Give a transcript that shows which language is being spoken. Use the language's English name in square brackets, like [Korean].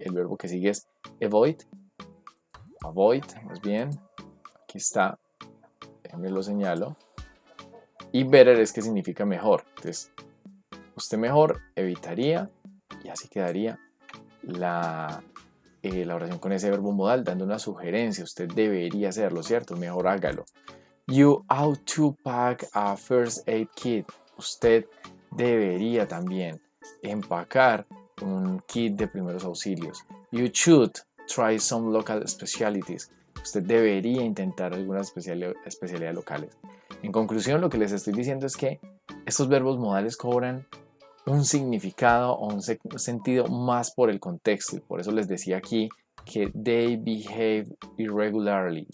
[Spanish] El verbo que sigue es avoid, más bien, aquí está, déjenme lo señalo, y better es que significa mejor. Entonces usted mejor evitaría, y así quedaría la oración con ese verbo modal, dando una sugerencia. Usted debería hacerlo, ¿cierto? Mejor hágalo. [English] You ought to pack a first aid kit. [Spanish] Usted debería también empacar un kit de primeros auxilios. [English] You should try some local specialties. [Spanish] Usted debería intentar algunas especialidades locales. En conclusión, lo que les estoy diciendo es que estos verbos modales cobran un significado o un sentido más por el contexto, y por eso les decía aquí que [English] they behave irregularly.